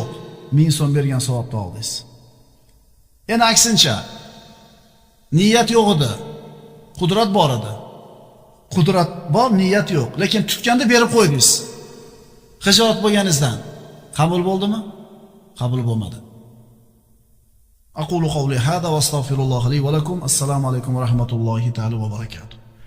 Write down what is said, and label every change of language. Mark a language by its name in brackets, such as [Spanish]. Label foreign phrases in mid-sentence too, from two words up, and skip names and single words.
[Uzbek] 1000 so'm bergan savobni oldingiz. Endi aksincha, niyat yo'q edi. Qudrat bor edi. Qudrat bor, niyat yo'q. Lekin tutganda berib qo'ydingiz. Xijolat bo'lganingizdan qabul bo'ldimi? Qabul bo'lmadi. [Arabic] أقول قولي هذا وأستغفر الله لي ولكم. السلام عليكم ورحمة الله تعالى وبركاته.